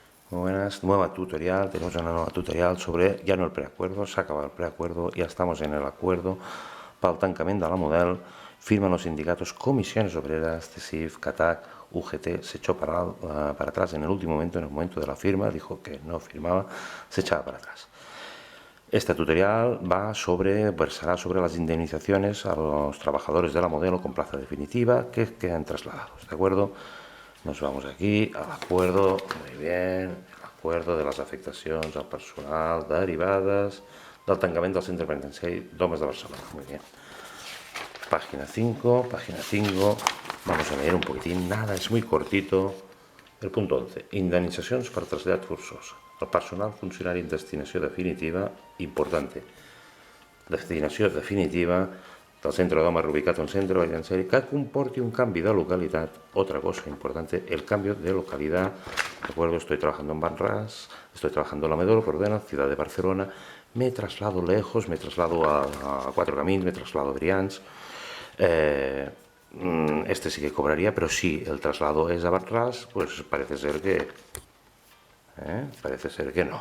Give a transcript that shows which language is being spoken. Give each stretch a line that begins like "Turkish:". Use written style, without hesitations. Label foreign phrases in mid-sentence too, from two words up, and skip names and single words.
Spanish: Muy buenas, nueva tutorial, tenemos una nueva tutorial sobre ya no el preacuerdo,
Catalan: s'ha acabat el preacuerdo,
Spanish: ya estamos en el acuerdo
Catalan: pel tancament de la Model,
Spanish: firman los sindicatos Comisiones Obreras, CESIF, CATAC, UGT, se echó para atrás en el último momento, en el momento de la firma, dijo que no firmaba, se echaba para atrás. Este tutorial versará sobre las indemnizaciones a los trabajadores de la Modelo con plaza definitiva que quedan trasladados, ¿de acuerdo? Nos vamos aquí al acuerdo, muy bien, el acuerdo de
Catalan: les afectacions al personal derivades del tancament del centre penitenciari d'homes de Barcelona.
Spanish: Muy bien. Página 5, vamos a leer un poquitín, nada, es muy cortito. El punto 11,
Catalan: indemnitzacions per trasllat forçós. El personal funcionari en destinació definitiva, importante, destinació definitiva del centre d'homes reubicat en un centre penitenciari que comporti un canvi de localitat.
Spanish: Otra cosa importante, el cambio de localidad. De acuerdo, estoy trabajando en Banras, estoy trabajando en la Medoro, Pordena, ciudad de Barcelona, me traslado lejos, me traslado a Cuatro Camins, me traslado a Brians. Este sí que cobraría, pero si el traslado es a Banras, pues parece ser que no.